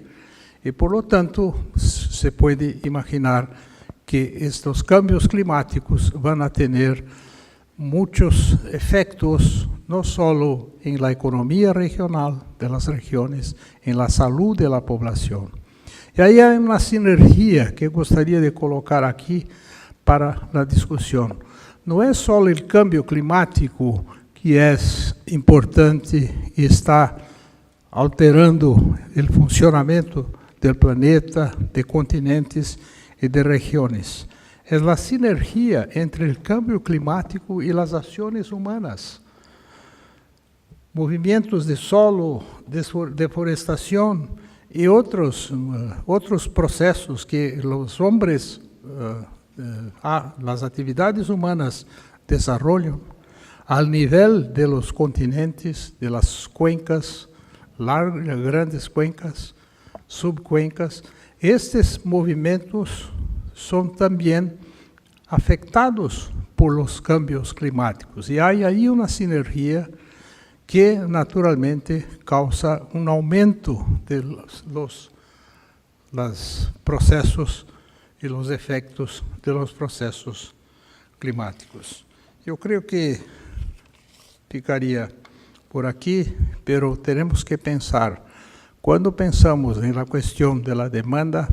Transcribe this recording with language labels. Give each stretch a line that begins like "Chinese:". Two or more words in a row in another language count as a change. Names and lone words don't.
Spanish: Y por lo tanto, se puede imaginar que estos cambios climáticos van a tener muchos efectos, no solo en la economía regional de las regiones, en la salud de la población. Y ahí hay una sinergia
Portuguese: que gostaria de colocar aqui para a discussão. Não é só o
Spanish: cambio climático
Portuguese: que é importante e está alterando o funcionamento do planeta, de continentes e de regiões. É a sinergia entre o
Spanish: cambio climático
Portuguese: e as ações humanas. Movimentos de solo, deforestação e outros processos que os homens, as atividades humanas desenvolvem ao nível
Spanish: de los continentes, de las cuencas, grandes cuencas, subcuencas.
Portuguese: Estes movimentos são também afetados
Spanish: por los cambios climáticos.
Portuguese: E há aí uma sinergia que naturalmente causa um aumento
Spanish: de los
Portuguese: processos e os efeitos
Spanish: de los
Portuguese: processos climáticos. Eu creio que ficaria por aqui, pero teremos que pensar, quando pensamos na questão da demanda,